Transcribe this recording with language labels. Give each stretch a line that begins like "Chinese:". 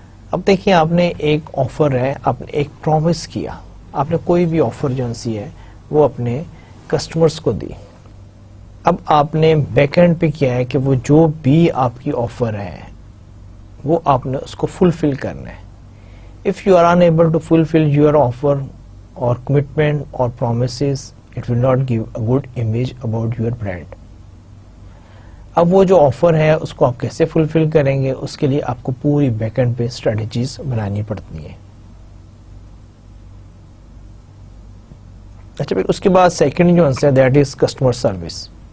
Urdu: اب دیکھیں، آپ نے ایک آفر ہے، آپ نے ایک پرومس کیا، آپ نے کوئی بھی آفر جو سی ہے وہ اپنے کسٹمرز کو دی. اب آپ نے بیک اینڈ پہ کیا ہے کہ وہ جو بھی آپ کی آفر ہے وہ آپ نے اس کو فلفل کرنا ہے.
English: If you are unable to fulfill your offer or commitment or promises, it will not give a good image about your brand.
Urdu: اب وہ جو آفر ہے اس کو آپ کیسے فلفل کریں گے، اس کے لیے آپ کو پوری بیک اینڈ پہ اسٹریٹجیز بنانی پڑتی ہیں. اچھا، پھر اس کے بعد سیکنڈ جو ہے
English: That is customer service.